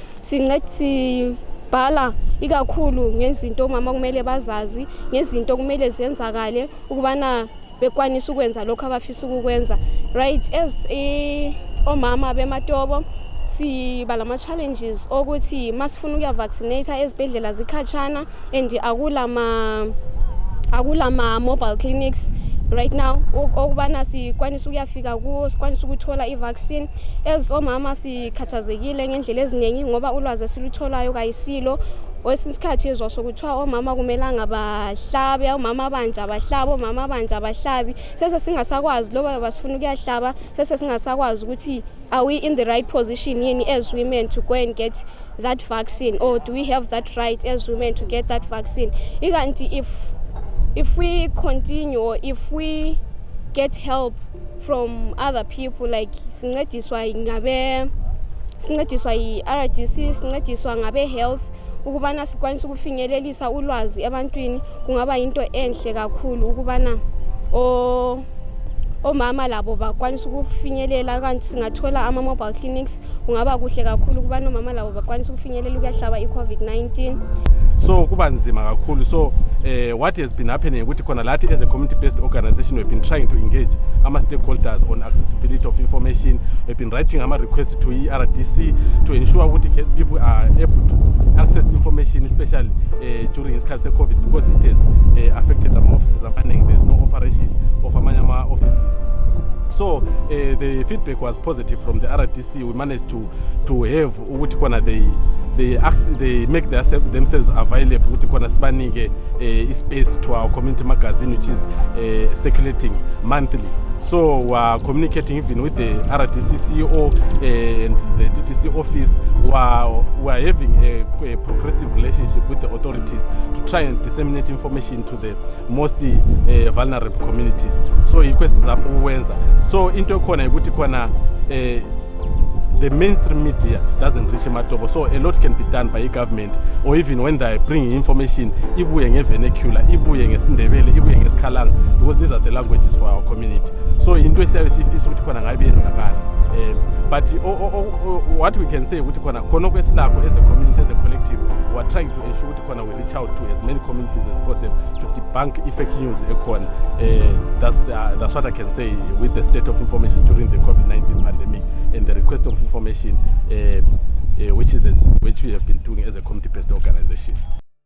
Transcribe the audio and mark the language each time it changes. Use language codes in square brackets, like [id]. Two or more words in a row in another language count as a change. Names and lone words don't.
[nd] Sibhala ikakhulu ngezinto omama kumele bazazi, ngezinto kumele zenzakale ukubana bekwanisa ukwenza lokho abafisa ukukwenza. [en] Right, as [nd] omama beMatobo sibala ama-challenges ukuthi masifuna ukuya vaccinate ezibhedlela zikhatshana and akula ma-mobile clinics [en] right now [nd] okubana sikwanisa ukuyafika kuwo, sikwanisa ukuthola i-vaccine. As omama sikhathazekile ngendlela eziningi ngoba ulwazi esilutholayo kayisilo. Wesikhathi ezwa sokuthiwa omama kumelanga bahlabe, omama abanje abahlabe, omama abanje abahlabi. Sese singasakwazi loba basifuna ukuyahlaba, sese singasakwazi ukuthi [en] are we in the right position yini as women to go and get that vaccine, or do we have that right as women to get that vaccine? [nd] Ikanti [en] if we continue, or if we get help from other people, like [nd] sincediswa i-RDC, sincediswa ngabe health, ukubana sikwanisa ukufinyelelisa ulwazi ebantwini, kungaba into enhle kakhulu ukubana omama labo bakwanisa ukufinyelela. Kanti singathola ama-mobile clinics kungaba kuhle kakhulu ukubana omama labo bakwanisa ukufinyelela ukuyahlaba i-COVID-19. So kuba nzima kakhulu. [en] So what has been happening [nd] ukuthi khona lathi [en] as a community-based organization we've been trying to engage ama-stakeholders on accessibility of information. We've been writing ama-requests to RDC to ensure ukuthi people are able to access information, especially during [nd] isikhathi se-COVID, [en] because it has affected some offices amaningi. There's no operation of [nd] amanye ama-offices. [en] So the feedback was positive from the RDC. We managed to have [nd] ukuthi khona [en] they make themselves available [nd] ukuthi khona sibanike [en] space to our community magazine which is circulating monthly. So we are communicating even with the RDC CEO and the DTC office. We are having a progressive relationship with the authorities to try and disseminate information to the most vulnerable communities. So requests are uwenza. So [nd] into khona ukuthi khona [en] the mainstream media doesn't reach Matobo, so a lot can be done by government, or even when they bring information, [nd] ibuye ngevernacular, ibuye ngesindebele, ibuye ngesikhalanga, [en] because these are the languages for our community. [nd] So into esiyifisa ukuthi khona ngabe yenzakala. [en] But what we can say [nd] ukuthi khona kwesilako [en] as a community, as a collective, we are trying to ensure [nd] ukuthi khona [en] we reach out to as many communities as possible to debunk fake news ekhona. That's what I can say with the state of information during the COVID-19 pandemic and the request of information which we have been doing as a community-based organization.